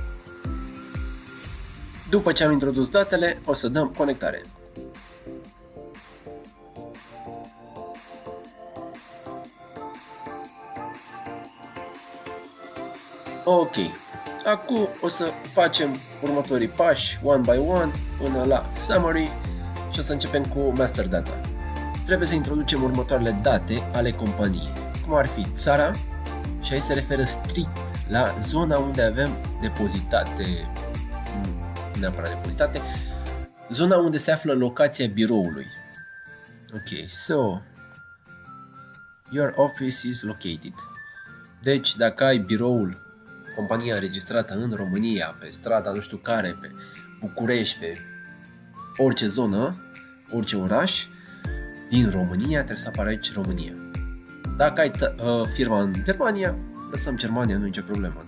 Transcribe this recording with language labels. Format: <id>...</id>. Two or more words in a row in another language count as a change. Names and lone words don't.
<ro>După ce am introdus datele, o să dăm conectare. Ok, acum o să facem următorii pași,</ro> <en>one by one,</en> <ro>până la summary și o să începem cu</ro> <en>master data.</en> <ro>Trebuie să introducem următoarele date ale companiei, cum ar fi țara, și aici se referă strict la zona unde avem zona unde se află locația biroului.</ro> <en>Ok, so your office is located.</en> <ro>Deci dacă ai biroul, compania înregistrată în România, pe strada nu știu care, pe București, pe orice zonă, orice oraș din România, trebuie să apară aici România. Dacă ai firma în Germania, lăsăm Germania, nu e nicio problemă.</ro>